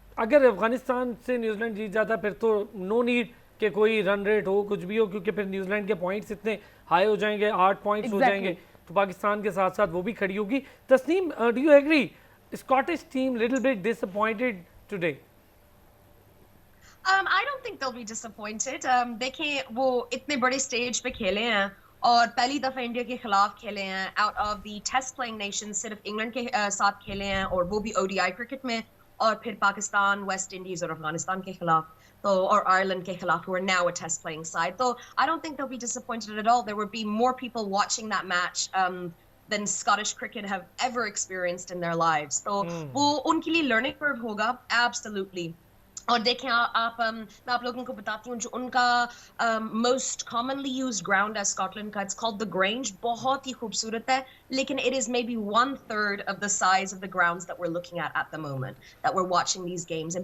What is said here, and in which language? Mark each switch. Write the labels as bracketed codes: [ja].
[hi] अगर अफगानिस्तान से न्यूजीलैंड जीत जाता फिर तो नो नीड कि कोई रन रेट हो, कुछ भी हो, क्योंकि फिर न्यूजीलैंड के पॉइंट्स इतने हाई हो जाएंगे, 8 पॉइंट्स हो जाएंगे, तो पाकिस्तान के साथ साथ वो भी खड़ी होगी। [en] Tasneem, do you agree Scottish team little bit disappointed today? I don't think they'll be disappointed. [hi] देखें वो इतने बड़े स्टेज पे खेले हैं और पहली दफा इंडिया के खिलाफ खेले हैं, [en] out of the test playing nation [hi] सिर्फ इंग्लैंड के साथ खेले हैं, और वो भी ODI क्रिकेट में, और फिर पाकिस्तान, वेस्ट इंडीज और अफगानिस्तान के खिलाफ, तो और आयरलैंड के खिलाफ, [en] who are now a test playing side. So I don't think they'll be disappointed at all. There would be more people watching that match than Scottish cricket have ever experienced in their lives. [hi] So वो उनके लिए learning curve होगा, absolutely. और देखें मैं आप लोगों को बताती हूँ जो उनका [en] most commonly used [hi] ग्राउंड है स्कॉटलैंड का, [en] it's called the Grange, [hi] बहुत ही खूबसूरत है, लेकिन [en] It is may be 1/3 of the size of the grounds that we're looking at the moment that we're watching these games.